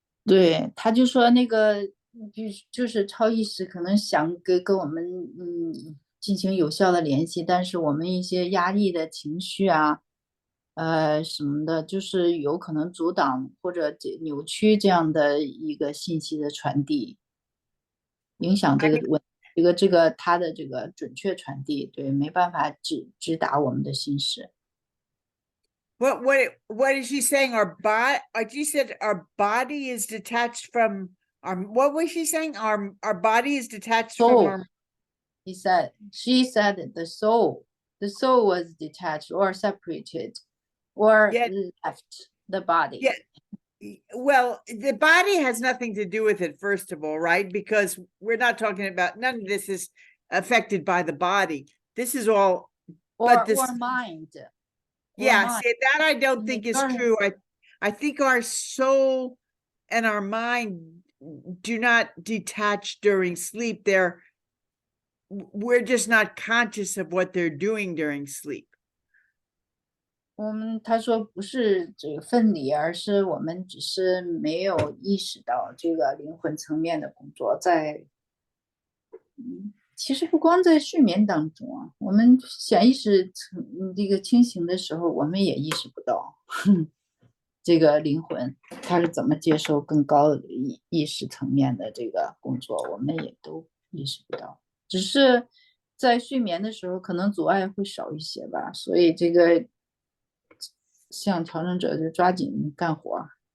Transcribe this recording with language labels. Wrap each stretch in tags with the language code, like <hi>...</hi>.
<zh>对，他就说那个就是超意识可能想跟我们进行有效的联系，但是我们一些压抑的情绪什么的，就是有可能阻挡或者扭曲这样的一个信息的传递，影响这个它的这个准确传递，对，没办法直达我们的心识。</zh> <en>What is she saying? Our body, like you said, our body is detached from our. What was she saying? Our body is detached soul. from our. She said the soul was detached or separated, or left the body. Yeah. Well, the body has nothing to do with it, first of all, right? Because we're not talking about, none of this is affected by the body. This is all. Or mind. Yeah, see, that I don't think is true. I think our soul and our mind do not detach during sleep. We're just not conscious of what they're doing during sleep.</en> <zh>他说不是这个分离，而是我们只是没有意识到这个灵魂层面的工作其实不光在睡眠当中啊，我们潜意识这个清醒的时候，我们也意识不到这个灵魂它是怎么接受更高的意识层面的这个工作，我们也都意识不到，只是在睡眠的时候可能阻碍会少一些吧，所以这个像调整者就抓紧干活。</zh>